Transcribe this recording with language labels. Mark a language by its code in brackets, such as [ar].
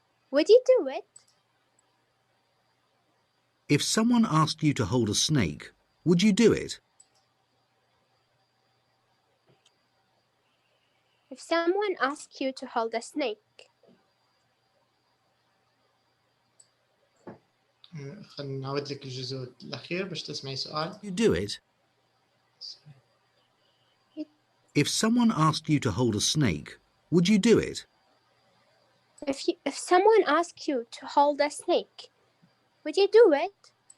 [en] Would you do it? If someone asked you to hold a snake, would you do it? If someone asked you to hold a snake, [ar] خلينا نعود لك الجزء الأخير باش تسمعي سؤال. [en] You do it? If someone asked you to hold a snake, would you do it? if someone asked you to hold a snake, would you do it?